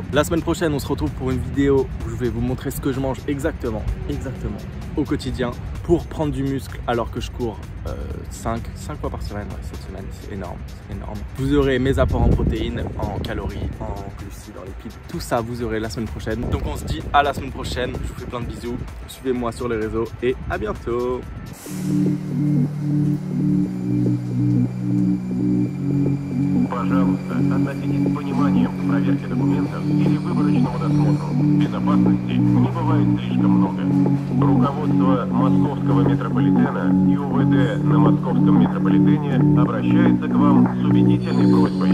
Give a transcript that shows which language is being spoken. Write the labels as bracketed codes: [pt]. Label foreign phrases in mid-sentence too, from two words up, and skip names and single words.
[fr] La semaine prochaine, on se retrouve pour une vidéo où je vais vous montrer ce que je mange exactement au quotidien pour prendre du muscle alors que je cours 5 fois par semaine. Ouais, cette semaine, c'est énorme. Vous aurez mes apports en protéines, en calories, en glucides, en lipides. Tout ça, vous aurez la semaine prochaine. Donc on se dit à la semaine prochaine. Je vous fais plein de bisous. Suivez-moi sur les réseaux et à bientôt. [ru] Пожалуйста, относитесь с пониманием к проверке документов или выборочному досмотру. Безопасности не бывает слишком много. Руководство Московского метрополитена и УВД на Московском метрополитене обращается к вам с убедительной просьбой